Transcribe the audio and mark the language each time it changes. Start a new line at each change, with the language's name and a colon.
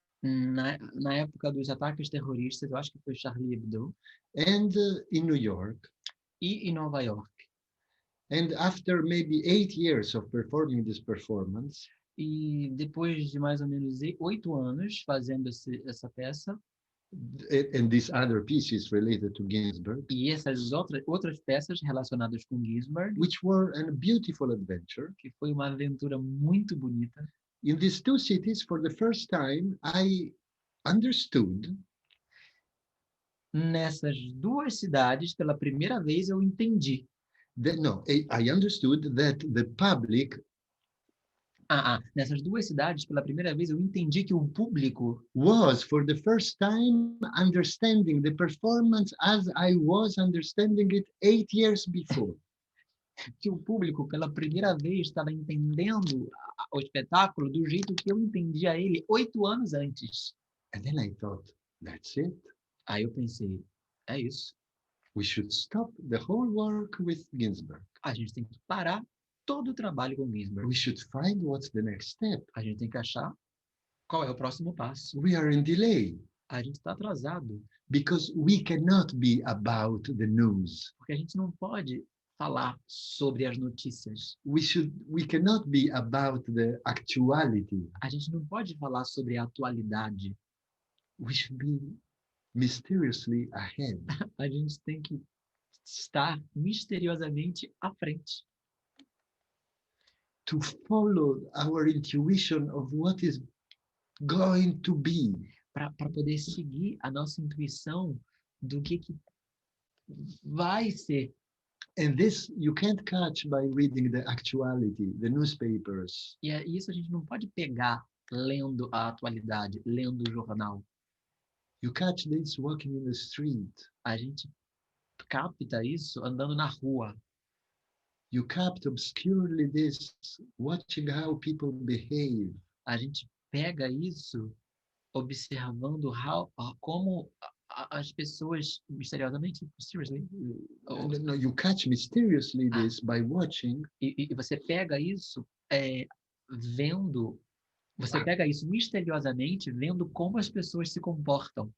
Portuguese: na época dos ataques terroristas, eu acho que foi Charlie Hebdo,
English: And in New York.
Portuguese: e em Nova York.
English: And after maybe 8 years of performing this performance,
Portuguese: E depois de mais ou menos 8 anos fazendo essa peça,
English: and these other pieces related to Ginsberg,
Portuguese: e essas outras peças relacionadas com Ginsberg,
English: which were a beautiful adventure.
Portuguese: que foi uma aventura muito bonita.
English: In these two cities, for the first time, I understood
Portuguese: Nessas duas cidades, pela primeira vez, eu entendi.
English: I understood that the public
Portuguese: Nessas duas cidades, pela primeira vez, eu entendi que o público
English: was, for the first time, understanding the performance as I was understanding it 8 years before.
Portuguese: pela primeira vez, estava entendendo o espetáculo do jeito que eu entendia ele 8 anos antes.
English: And then I thought, that's it.
Portuguese: Aí eu pensei, é isso.
English: We should stop the whole work with Ginsberg.
Portuguese: A gente tem que parar todo o trabalho com Ginsberg.
English: We should find what's the next step.
Portuguese: A gente tem que achar qual é o próximo passo.
English: We are in delay
Portuguese: A gente está atrasado,
English: because we cannot be about the news.
Portuguese: porque a gente não pode falar sobre as notícias.
English: We cannot be about the actuality.
Portuguese: A gente não pode falar sobre a atualidade.
English: We should be mysteriously ahead.
Portuguese: A gente tem que estar misteriosamente à frente.
English: To follow our intuition of what is going to be.
Portuguese: Para poder seguir a nossa intuição do que vai ser.
English: And this you can't catch by reading the actuality, the newspapers.
Portuguese: E isso a gente não pode pegar lendo a atualidade, lendo o jornal.
English: You catch this walking in the street.
Portuguese: A gente capta isso andando na rua.
English: You capture obscurely this, watching how people behave.
Portuguese: A gente pega isso observando como as pessoas misteriosamente, mysteriously,
English: No, you catch mysteriously this by watching.
Portuguese: E você pega isso vendo, você pega isso misteriosamente vendo como as pessoas se comportam.